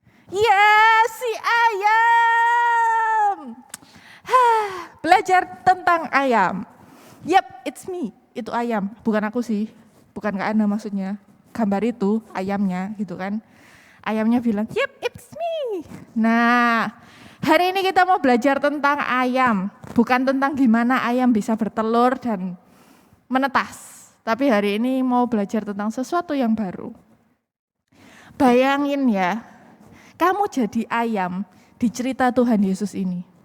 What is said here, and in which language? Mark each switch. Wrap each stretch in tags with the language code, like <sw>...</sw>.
<id>Ya, si ayam. Belajar tentang ayam.</id> <en>Yep, it's me.</en> <id>Itu ayam, bukan aku sih. Bukan Kak Ana maksudnya. Gambar itu ayamnya gitu kan. Ayamnya bilang,</id> <en>yep, it's me.</en> <id>Nah, hari ini kita mau belajar tentang ayam. Bukan tentang gimana ayam bisa bertelur dan menetas. Tapi hari ini mau belajar tentang sesuatu yang baru. Bayangin ya, kamu jadi ayam di cerita Tuhan Yesus ini.</id>